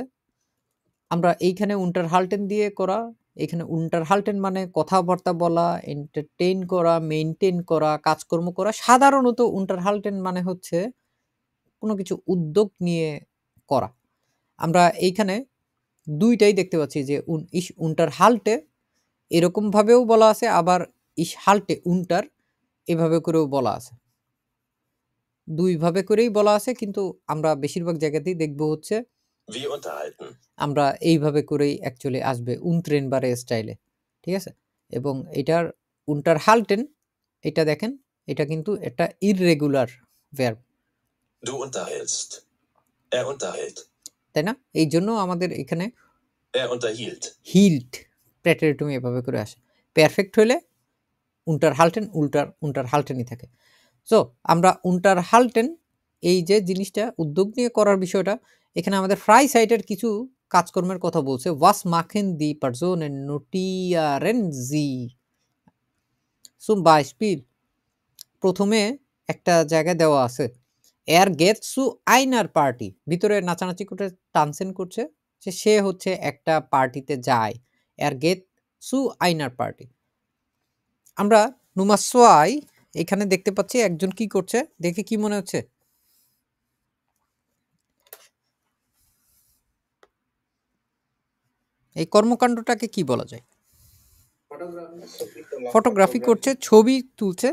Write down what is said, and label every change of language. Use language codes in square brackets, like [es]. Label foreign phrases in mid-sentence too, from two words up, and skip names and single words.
[bn] আমরা এইখানে unterhalten দিয়ে করা, এখানে unterhalten মানে কথাবার্তা বলা, এন্টারটেইন করা, মেইনটেইন করা, কাজকর্ম করা। সাধারণত unterhalten মানে হচ্ছে কোনো কিছু উদ্যোগ নিয়ে করা। আমরা এইখানে দুইটাই দেখতে পাচ্ছি যে [de] ich unterhalte [bn] এরকমভাবেও বলা আছে, আবার [de] ich halte unter [bn] এভাবে করেও বলা আছে। দুইভাবে করেই বলা আছে, কিন্তু আমরা বেশিরভাগ জায়গাতেই দেখব হচ্ছে আমরা এইভাবে করেই অ্যাকচুয়ালি আসবে উনট্রেনবারে স্টাইলে, ঠিক আছে? এবং এটার unterhalten, এটা দেখেন, এটা কিন্তু একটা ইররেগুলার ভার্ব। [de] Du unterhältst. Er unterhält. [bn] তাই না? এই জন্য আমাদের এখানে [de] Er unterhielt. hielt Präteritum [bn] এভাবে করে আসে। পারফেক্ট হলে [de] unterhalten unterhaltenই [bn] থাকে। সো আমরা unterhalten এই যে জিনিসটা উদ্যোগ নিয়ে করার বিষয়টা, এখানে আমাদের [de] Freizeit-er [bn] কিছু কাজকর্মের কথা বলছে। [de] was machen die Personen notieren sie? zum Beispiel [bn] প্রথমে একটা জায়গায় দেওয়া আছে [de] er geht zu einer Party, [bn] ভিতরে নাচানাচি করে টানসেন করছে যে সে হচ্ছে একটা পার্টিতে যায়। [de] er geht zu einer Party। [bn] আমরা [de] Nummer zwei [bn] এখানে দেখতে পাচ্ছি একজন কি করছে, দেখে কি মনে হচ্ছে? এই কর্মকাণ্ডটাকে কি বলা যায়? ফটোগ্রাফি করছে, ছবি তুলছে।